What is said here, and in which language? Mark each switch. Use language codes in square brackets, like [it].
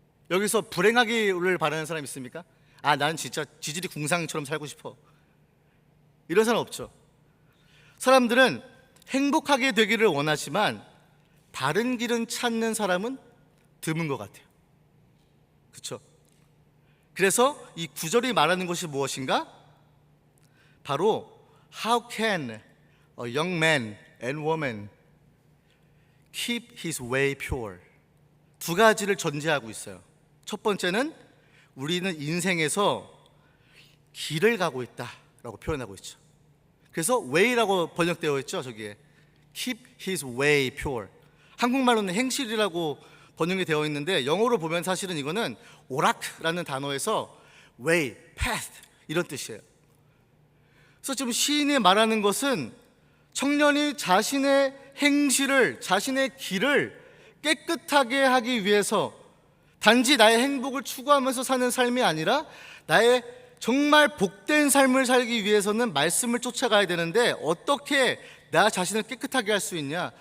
[ko] 여기서 불행하기를 바라는 사람 있습니까? 아, 난 진짜 지질이 궁상처럼 살고 싶어. 이런 사람 없죠. 사람들은 행복하게 되기를 원하지만 바른 길은 찾는 사람은 드문 것 같아요. 그렇죠? 그래서 이 구절이 말하는 것이 무엇인가? 바로 [en] How can a young man and woman keep his way pure? [ko] 두 가지를 전제하고 있어요. 첫 번째는 우리는 인생에서 길을 가고 있다라고 표현하고 있죠. 그래서 way라고 번역되어 있죠. 저기에 [en] keep his way pure. [ko] 한국말로는 행실이라고 번역이 되어 있는데 영어로 보면 사실은 이거는 오락라는 단어에서 way, path 이런 뜻이에요. 그래서 지금 시인이 말하는 것은 청년이 자신의 행실을, 자신의 길을 깨끗하게 하기 위해서 단지 나의 행복을 추구하면서 사는 삶이 아니라 나의 정말 복된 삶을 살기 위해서는 말씀을 쫓아가야 되는데 어떻게 나 자신을 깨끗하게 할 수 있냐?